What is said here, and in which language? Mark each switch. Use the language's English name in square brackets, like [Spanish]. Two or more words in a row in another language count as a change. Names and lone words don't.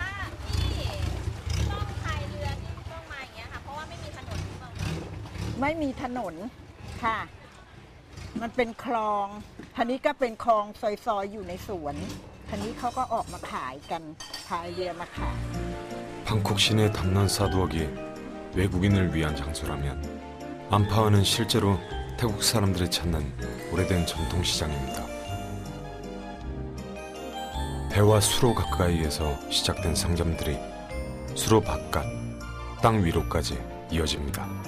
[Thai] ต้องพายเรือที่ต้องมาอย่างเงี้ยค่ะเพราะว่าไม่มีถนนไม่มีถนนค่ะมันเป็นคลองทีนี้ก็เป็นคลองซอยๆอยู่ในสวนทีนี้เขาก็ออกมาขายกันพายเรือมาขาย [Korean] 방콕 시내 담난사두억이 외국인을 위한 장소라면 안파원은 실제로 태국 사람들이 찾는 오래된 전통시장입니다. 배와 수로 가까이에서 시작된 상점들이 수로 바깥, 땅 위로까지 이어집니다.